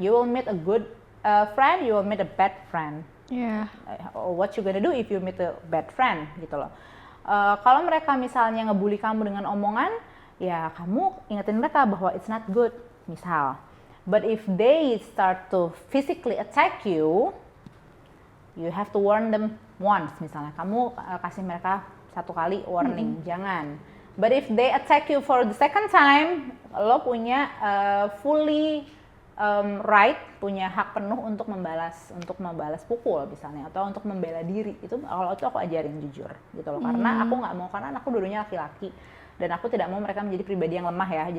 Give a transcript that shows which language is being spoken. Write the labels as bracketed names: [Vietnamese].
[English] You will meet a good friend, you will meet a bad friend. Yeah. What you gonna do if you meet a bad friend [Indonesian] gitu loh. Kalau mereka misalnya ngebully kamu dengan omongan, ya kamu ingetin mereka bahwa [English] it's not good, [Indonesian] misal. [English] But if they start to physically attack you, you have to warn them once, misalnya. [Indonesian] Kamu kasih mereka 1 kali warning, jangan. [English] But if they attack you for the second time, [Indonesian] lo punya [English] fully right, [Indonesian] punya hak penuh untuk membalas pukul misalnya, atau untuk membela diri. Itu kalau itu aku ajarin jujur gitu loh, karena aku nggak mau, karena aku dulunya laki-laki dan aku tidak mau mereka menjadi pribadi yang lemah ya.